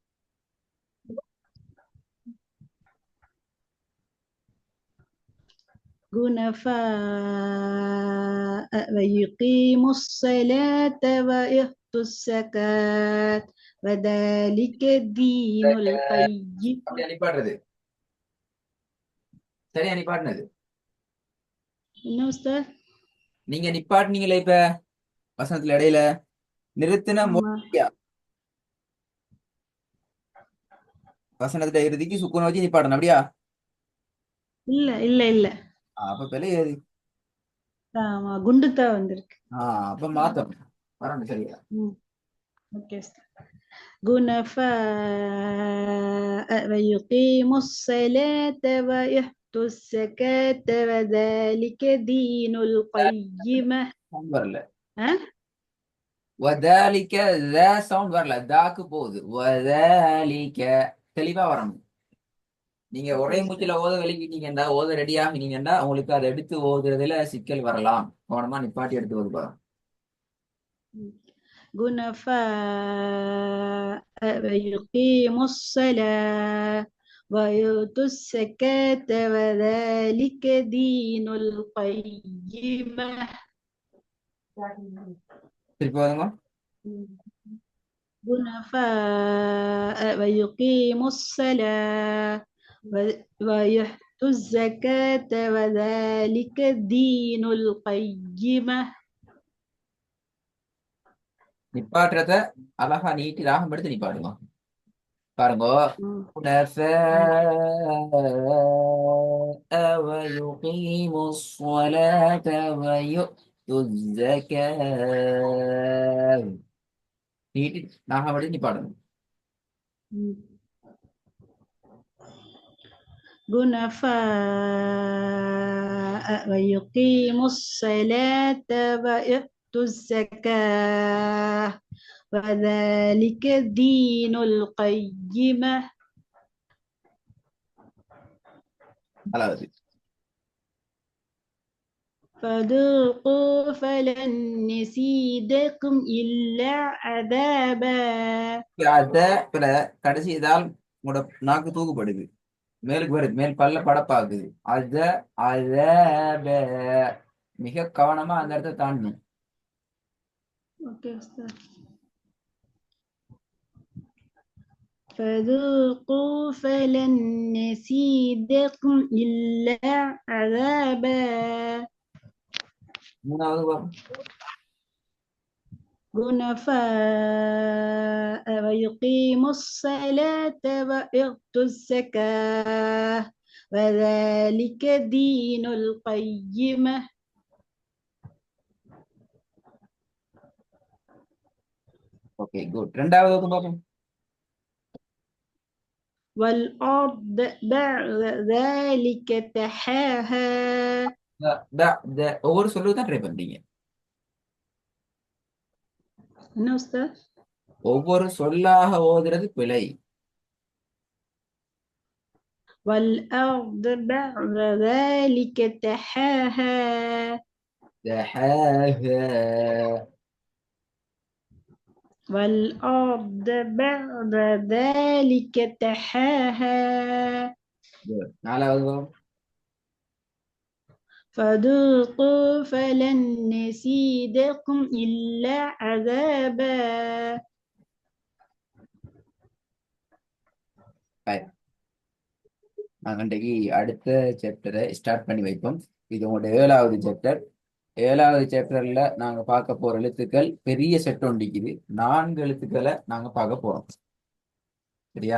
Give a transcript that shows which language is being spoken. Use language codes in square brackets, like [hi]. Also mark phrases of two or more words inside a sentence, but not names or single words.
[ar] حنفاء ويقيم الصلاة ويؤتوا الزكاة وذلك الدين القيم. [ta] அப்படியே நிப்பாடுறது. சரியா நிப்பாட்டினது. என்ன உஸ்தாத்? நீங்க நிப்பாட்டினீங்களே இப்ப வசனத்துல இடையில நிறுத்தின ஆமா. வசனத்துல இறுதிக்கு சுக்குன வச்சு நிப்பாட்டணும். அப்படியா? இல்ல இல்ல இல்ல அப்ப பிழை ஏது? ஆமா குண்டுத்தா வந்திருக்கு. அப்ப மாத்தணும். வரணும். சரியா? ஓகே உஸ்தாத். [ar] حنفاء ويقيم الصلاة ويؤتوا الزكاة وذلك دين القيمة. [ta] வரல. ها வதாலிக்க சவுண்ட் வரல, தாக்கு போகுது. வதாலிக்க தெளிவா வரணும். நீங்க ஓகே ஒரே உஸ்தாத். மூச்சில ஓத வெளிக்கிட்டீங்கன்னா ஓத ரெடி ஆகினீங்கன்னா உங்களுக்கு அதை எடுத்து ஓதுறதுல சிக்கல் வரலாம். கவனமா நிப்பாட்டி எடுத்து ஓதுப்பா. [ar] حنفاء ويقيموا الصلاة ويؤتوا الزكاة وذلك دين القيمة. [ta] திருப்பி ஓதுங்க. [ar] حنفاء ويقيموا الصلاة ويؤتوا الزكاة وذلك دين القيمة. [ta] நிப்பாட்டுறத அழகா நீட்டி ராகம் எடுத்து நிப்பாடுங்க. பாருங்க. ம். [ar] حنفاء ويقيموا الصلاة ويؤتوا الزكاة. [ta] நீட்டி ராகம் எடுத்து நிப்பாடுங்க. [ar] حنفاء ويقيموا الصلاة ويؤتوا الزكاة وذلك دين القيمة. [ta] அதாவது [ar] فذوقوا فلن نزيدكم إلا عذابا. [ta] அத பிற கடைசி இதால் உங்களோட நாக்கு தூக்குப்படுது. மேலுக்கு வருது. மேல் பல்ல படப்பாக்குது. அத அத மிக கவனமா அந்த இடத்த தாண்டணும். [ar] أوكي أستاذ. فذوقوا فلن نزيدكم إلا عذابا. [ta] மூணாவது பாருங்க. [ar] حنفاء ويقيموا الصلاة ويؤتوا الزكاة وذلك دين القيمة. [ta] ஓகே குட். ரெண்டாவது பாருங்க. [ar] والأرض بعد ذلك دحاها. [ta] ஒவ்வொரு சொல்லுக்கு தான் ட்ரை பண்றீங்க. என்ன أستاذ؟ ஒவ்வொரு சொல்லாக ஓதுறது பிழை. [ar] والأرض بعد ذلك دحاها. دحاها. والأرض بعد ذلك دحاها. [en] Good. [ta] நாலாவது பாருங்க. [ar] فذوقوا فلن نزيدكم إلا عذابا. [ta] நாங்கள் இன்றைக்கு அடுத்த சாப்டரை ஸ்டார்ட் பண்ணி வைப்போம். இது உங்களோட 7வது சாப்டர். 7வது சாப்டர்ல நாங்க பார்க்க போற எழுத்துக்கள் பெரிய செட் ஒண்டிக்குது. 4 எழுத்துக்களை நாங்க பார்க்க போறோம். சரியா?